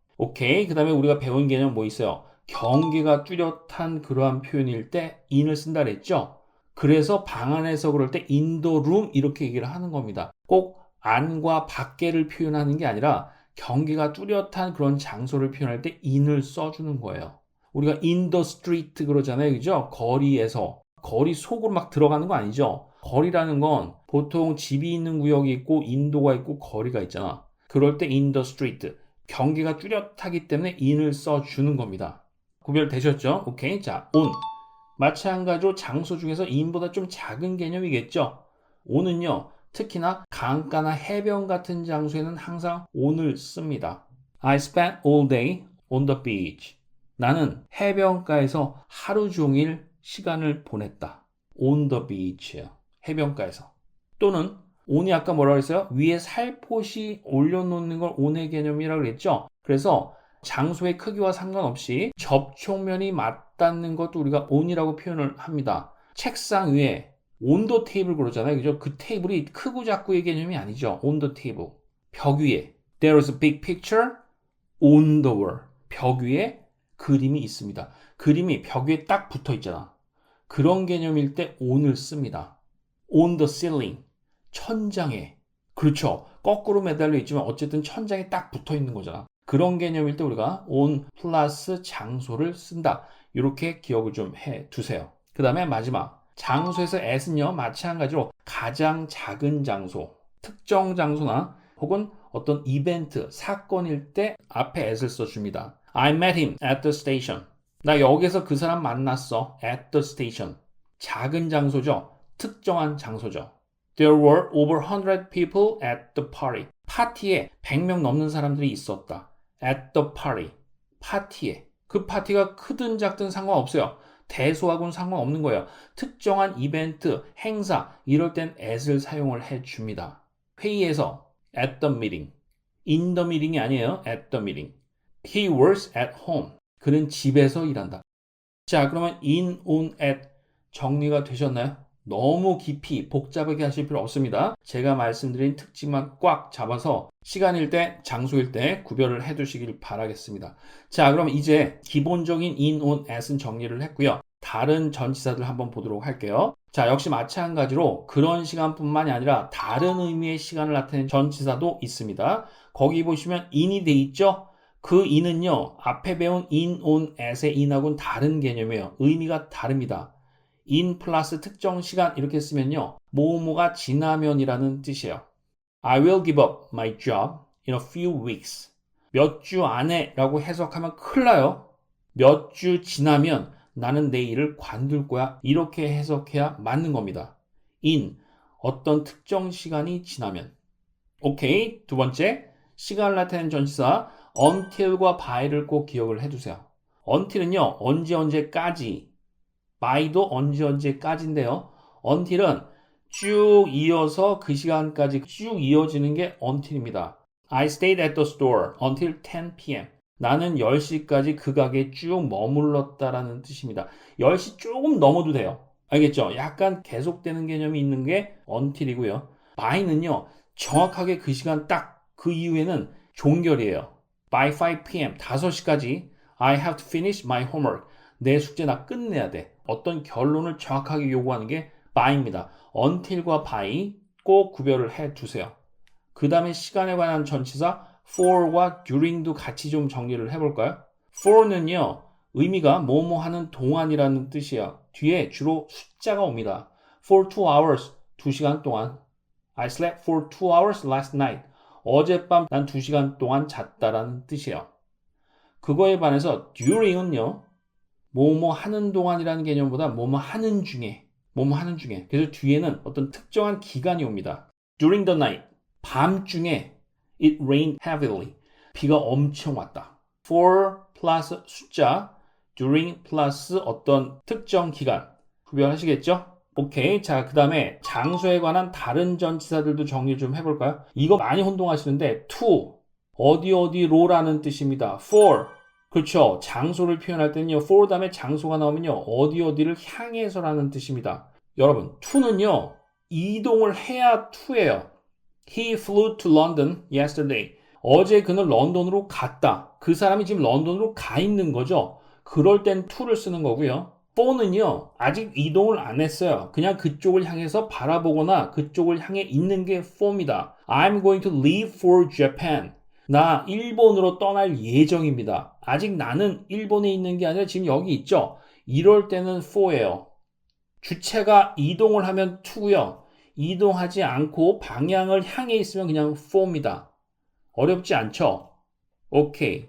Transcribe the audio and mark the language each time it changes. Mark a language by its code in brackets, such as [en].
[ko] 오케이. 그 다음에 우리가 배운 개념 뭐 있어요? 경계가 뚜렷한 그러한 표현일 때 in을 쓴다 그랬죠? 그래서 방 안에서 그럴 때 [en] in the room [ko] 이렇게 얘기를 하는 겁니다. 꼭 안과 밖에를 표현하는 게 아니라 경계가 뚜렷한 그런 장소를 표현할 때 in을 써주는 거예요. 우리가 [en] in the street [ko] 그러잖아요. 그죠? 거리에서. 거리 속으로 막 들어가는 거 아니죠? 거리라는 건 보통 집이 있는 구역이 있고 인도가 있고 거리가 있잖아. 그럴 때 [en] in the street. [ko] 경계가 뚜렷하기 때문에 in을 써주는 겁니다. 구별되셨죠? 오케이. 자, on. 마찬가지로 장소 중에서 in보다 좀 작은 개념이겠죠? on은요, 특히나 강가나 해변 같은 장소에는 항상 on을 씁니다. [en] I spent all day on the beach. [ko] 나는 해변가에서 하루 종일 시간을 보냈다. [en] on the beach예요. [ko] 해변가에서. 또는 on이 아까 뭐라고 했어요? 위에 살포시 올려놓는 걸 on의 개념이라고 그랬죠? 그래서 장소의 크기와 상관없이 접촉면이 맞닿는 것도 우리가 on이라고 표현을 합니다. 책상 위에 [en] on the table [ko] 그러잖아요. 그죠? 그 테이블이 크고 작고의 개념이 아니죠. [en] on the table. [ko] 벽 위에 [en] There is a big picture on the wall. [ko] 벽 위에 그림이 있습니다. 그림이 벽 위에 딱 붙어 있잖아. 그런 개념일 때 on을 씁니다. [en] on the ceiling. [ko] 천장에. 그렇죠. 거꾸로 매달려 있지만 어쨌든 천장에 딱 붙어 있는 거잖아. 그런 개념일 때 우리가 on 플러스 장소를 쓴다. 이렇게 기억을 좀 해 두세요. 그 다음에 마지막. 장소에서 at은요, 마찬가지로 가장 작은 장소, 특정 장소나 혹은 어떤 이벤트, 사건일 때 앞에 at을 써줍니다. [en] I met him at the station. [ko] 나 여기서 그 사람 만났어. [en] at the station. [ko] 작은 장소죠. 특정한 장소죠. [en] There were over 100 people at the party. [ko] 파티에 100명 넘는 사람들이 있었다. [en] At the party. [ko] 파티에. 그 파티가 크든 작든 상관없어요. 대소하고는 상관없는 거예요. 특정한 이벤트, 행사 이럴 땐 at을 사용을 해줍니다. 회의에서 [en] at the meeting. in the meeting [ko] 이 아니에요. [en] at the meeting. He works at home. [ko] 그는 집에서 일한다. 자, 그러면 in, on, at 정리가 되셨나요? 너무 깊이 복잡하게 하실 필요 없습니다. 제가 말씀드린 특징만 꽉 잡아서 시간일 때, 장소일 때 구별을 해 두시길 바라겠습니다. 자, 그럼 이제 기본적인 in, on, at은 정리를 했고요. 다른 전치사들 한번 보도록 할게요. 자, 역시 마찬가지로 그런 시간뿐만이 아니라 다른 의미의 시간을 나타내는 전치사도 있습니다. 거기 보시면 in이 돼 있죠? 그 in은요, 앞에 배운 in, on, at의 in하고는 다른 개념이에요. 의미가 다릅니다. in 플러스 특정 시간 이렇게 쓰면요, 뭐뭐가 지나면이라는 뜻이에요. [en] I will give up my job in a few weeks. [ko] 몇 주 안에 라고 해석하면 큰일 나요. 몇 주 지나면 나는 내 일을 관둘 거야. 이렇게 해석해야 맞는 겁니다. in, 어떤 특정 시간이 지나면. 오케이. 두 번째, 시간을 나타내는 전치사 until과 by를 꼭 기억을 해두세요. until은요, 언제까지, by도 언제까지인데요. until은 쭉 이어서 그 시간까지 쭉 이어지는 게 until입니다. [en] I stayed at the store until 10 p.m. [ko] 나는 10시까지 그 가게에 쭉 머물렀다라는 뜻입니다. 10시 조금 넘어도 돼요. 알겠죠? 약간 계속되는 개념이 있는 게 until이고요. by는요, 정확하게 그 시간 딱 그 이후에는 종결이에요. [en] By 5 p.m. [ko] 5시까지 [en] I have to finish my homework. [ko] 내 숙제 나 끝내야 돼. 어떤 결론을 정확하게 요구하는 게 by입니다. until과 by 꼭 구별을 해 두세요. 그 다음에 시간에 관한 전치사 for와 during도 같이 좀 정리를 해볼까요? for는요, 의미가 뭐뭐 하는 동안이라는 뜻이에요. 뒤에 주로 숫자가 옵니다. [en] For 2 hours, [ko] 2시간 동안. [en] I slept for 2 hours last night. [ko] 어젯밤 난 2시간 동안 잤다라는 뜻이에요. 그거에 반해서 during은요, 뭐뭐 하는 동안이라는 개념보다 뭐뭐 하는 중에. 그래서 뒤에는 어떤 특정한 기간이 옵니다. [en] During the night, [ko] 밤중에 [en] it rained heavily. [ko] 비가 엄청 왔다. For 플러스 숫자, during 플러스 어떤 특정 기간. 구별하시겠죠? 오케이. 자, 그 다음에 장소에 관한 다른 전치사들도 정리 좀 해볼까요? 이거 많이 혼동하시는데 to, 어디로라는 뜻입니다. for, 그렇죠. 장소를 표현할 때는요. for 다음에 장소가 나오면요. 어디 어디를 향해서라는 뜻입니다. 여러분, to는요. 이동을 해야 to예요. [en] He flew to London yesterday. [ko] 어제 그는 런던으로 갔다. 그 사람이 지금 런던으로 가 있는 거죠. 그럴 땐 to를 쓰는 거고요. for는요. 아직 이동을 안 했어요. 그냥 그쪽을 향해서 바라보거나 그쪽을 향해 있는 게 for입니다. [en] I'm going to leave for Japan. [ko] 나 일본으로 떠날 예정입니다. 아직 나는 일본에 있는 게 아니라 지금 여기 있죠. 이럴 때는 for예요. 주체가 이동을 하면 to고요. 이동하지 않고 방향을 향해 있으면 그냥 for입니다. 어렵지 않죠? 오케이.